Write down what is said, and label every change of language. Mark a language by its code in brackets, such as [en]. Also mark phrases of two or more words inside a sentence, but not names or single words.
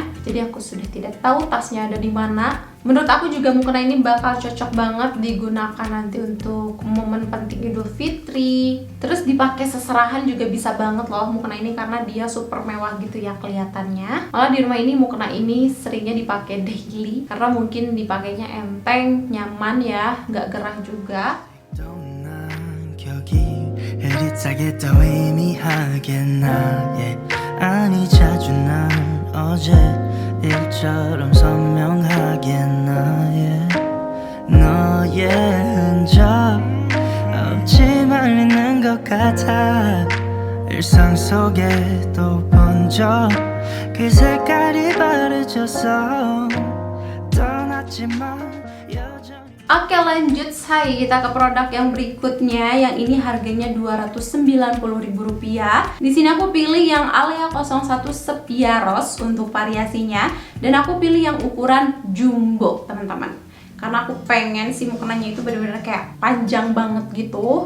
[id] Jadi aku sudah tidak tahu tasnya ada di mana. Menurut aku juga mukena ini bakal cocok banget digunakan nanti untuk momen penting Idul Fitri. Terus dipakai seserahan juga bisa banget loh mukena ini karena dia super mewah gitu ya kelihatannya. Malah di rumah ini mukena ini seringnya dipakai daily karena mungkin dipakainya enteng, nyaman ya, nggak gerah juga. [ko] 일처럼 선명하게 너의 흔적 없지만 있는 것 같아. 일상 속에 또 번져 그 색깔이 바래져서 떠났지만 여전히 [id] Oke, lanjut say, kita ke produk yang berikutnya. Yang ini harganya Rp290.000. Di sini aku pilih yang Alea 01 Sepia Rose untuk variasinya, dan aku pilih yang ukuran jumbo, teman-teman. Karena aku pengen si mukenanya itu benar-benar kayak panjang banget gitu.